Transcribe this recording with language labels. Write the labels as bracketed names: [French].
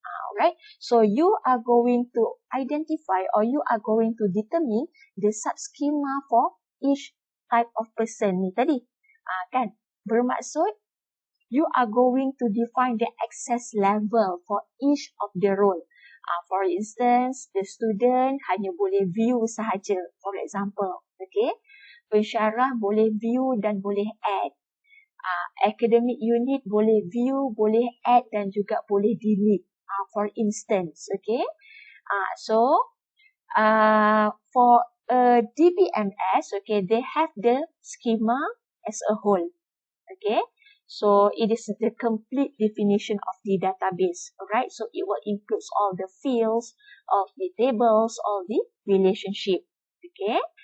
[English] Alright, so you are going to identify or you are going to determine the subschema for each type of person ni tadi. Kan? Bermaksud, you are going to define the access level for each of the role. For instance, the student [Malay] hanya boleh [English] view sahaja, for example. [Malay] Okay, pensyarah boleh view dan boleh add. Academic unit boleh view, boleh add dan juga boleh delete. [English] For instance, okay. So, for DBMS, okay, they have the schema as a whole. Okay. So it is the complete definition of the database, alright? So it will include all the fields, all the tables, all the relationship, okay?